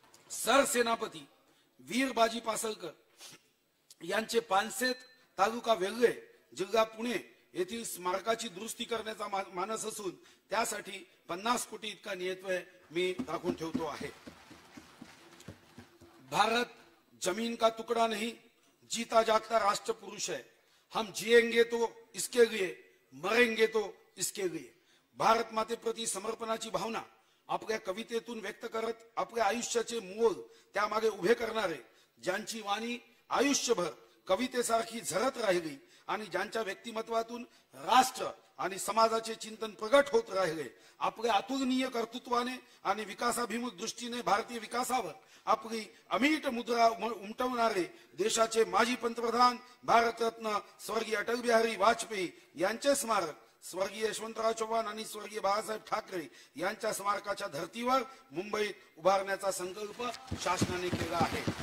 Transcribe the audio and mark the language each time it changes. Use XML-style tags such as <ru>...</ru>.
<mr>सरसेनापती वीर बाजी पासलकर यांचे पानसेत तालुका वेल्हे जिल्हा पुणे येथील स्मारकाची दुरुस्ती करण्याचा मानस असून त्यासाठी 50 कोटी इतका नियतव्यय मी राखून ठेवतो आहे.</mr> <hi>भारत जमीन का टुकड़ा नहीं, जीता जागता राष्ट्र पुरुष है. हम जिएंगे तो इसके लिए, मरेंगे तो इसके लिए.</hi> <mr>भारत माते प्रति समर्पणाची भावना आपल्या कवितेतून व्यक्त करत आपल्या आयुष्याचे मोल त्यामागे उभे करणारे, ज्यांची वाणी आयुष्यभर कवितेसारखी झरत राहिली आणि ज्यांच्या व्यक्तिमत्वातून राष्ट्र आणि समाजाचे चिंतन प्रगट होत राहिले, आपल्या अतुलनीय कर्तृत्वाने आणि विकासाभिमुख दृष्टीने भारतीय विकासावर आपली अमीट मुद्रा उमटवणारे देशाचे माजी पंतप्रधान भारतरत्न स्वर्गीय अटल बिहारी वाजपेयी यांचे स्मारक स्वर्गीय यशवंतराव चव्हाण आणि स्वर्गीय बाळासाहेब ठाकरे यांच्या स्मारकाच्या धर्तीवर मुंबईत उभारण्याचा संकल्प शासनाने केला आहे.</mr>